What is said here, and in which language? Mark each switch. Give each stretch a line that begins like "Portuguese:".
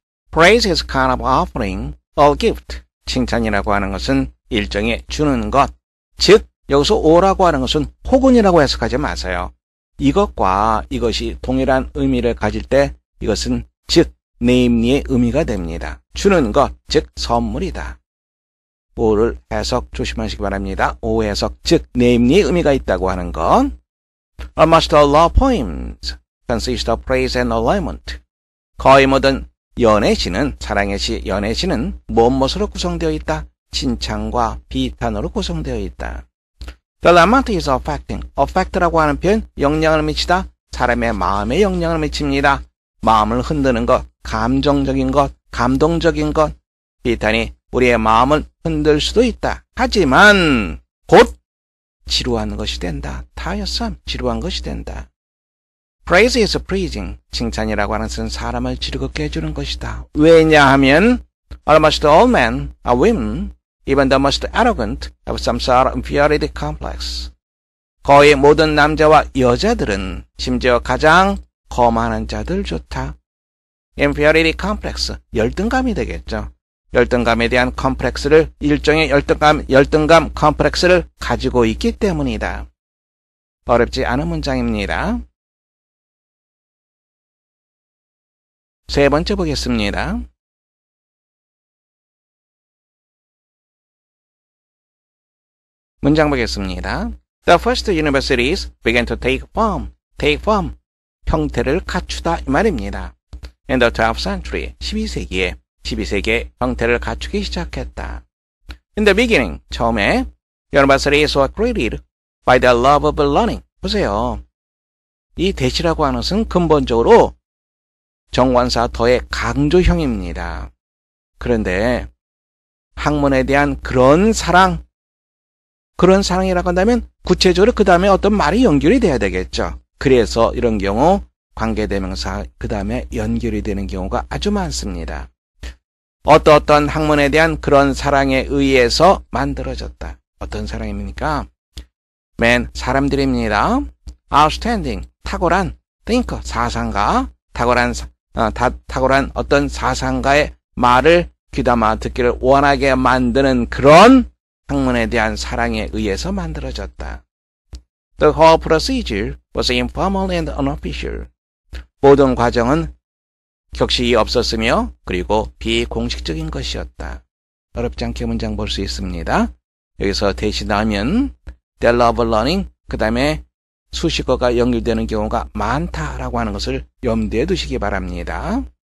English: Praise is kind of offering a gift.
Korean: 칭찬이라고 하는 것은 일종의 주는 것. 즉 여기서 오라고 하는 것은 혹은이라고 해석하지 마세요. 이것과 이것이 동일한 의미를 가질 때 이것은 즉 네임리의 의미가 됩니다. 주는 것, 즉 선물이다. 오를 해석 조심하시기 바랍니다. 오 해석, 즉 네임리의 의미가 있다고 하는 것.
English: Almost all love poems consist of praise and lament.
Korean: 거의 모든 연애시는, 사랑의 시, 연애시는 무엇으로 구성되어 있다? 칭찬과 비탄으로 구성되어 있다.
English: The lament is affecting.
Korean: affect라고 하는 표현, 영향을 미치다. 사람의 마음에 영향을 미칩니다. 마음을 흔드는 것, 감정적인 것, 감동적인 것. 비탄이 우리의 마음을 흔들 수도 있다. 하지만 곧 지루한 것이 된다. 타협삼, 지루한 것이 된다.
English: Praise is pleasing.
Korean: 칭찬이라고 하는 것은 사람을 즐겁게 해주는 것이다. 왜냐하면
English: almost all men are women, even the most arrogant have some sort of inferiority complex.
Korean: 거의 모든 남자와 여자들은 심지어 가장 거만한 자들 좋다. inferiority complex, 열등감이 되겠죠. 열등감에 대한 컴플렉스를 일종의 열등감 컴플렉스를 가지고 있기 때문이다. 어렵지 않은 문장입니다. 세 번째 보겠습니다. 문장 보겠습니다.
English: The first universities began to take form,
Korean: 형태를 갖추다 이 말입니다.
English: In the 12th century,
Korean: 12세기에 형태를 갖추기 시작했다.
English: In the beginning,
Korean: 처음에
English: universities were created by the love of learning.
Korean: 보세요. 이 대시라고 하는 것은 근본적으로 정관사 더의 강조형입니다. 그런데 학문에 대한 그런 사랑이라고 한다면 구체적으로 그 다음에 어떤 말이 연결이 돼야 되겠죠. 그래서 이런 경우 관계대명사 그 다음에 연결이 되는 경우가 아주 많습니다. 어떤 학문에 대한 그런 사랑에 의해서 만들어졌다. 어떤 사랑입니까? 사람들입니다. outstanding, 탁월한 thinker, 사상가, 탁월한 어떤 사상가의 말을 귀담아 듣기를 원하게 만드는 그런 학문에 대한 사랑에 의해서 만들어졌다.
English: The whole procedure was informal and unofficial.
Korean: 모든 과정은 격식이 없었으며 그리고 비공식적인 것이었다. 어렵지 않게 문장 볼 수 있습니다. 여기서 대시 나오면
English: the love of learning
Korean: 그 다음에 수식어가 연결되는 경우가 많다라고 하는 것을 염두에 두시기 바랍니다.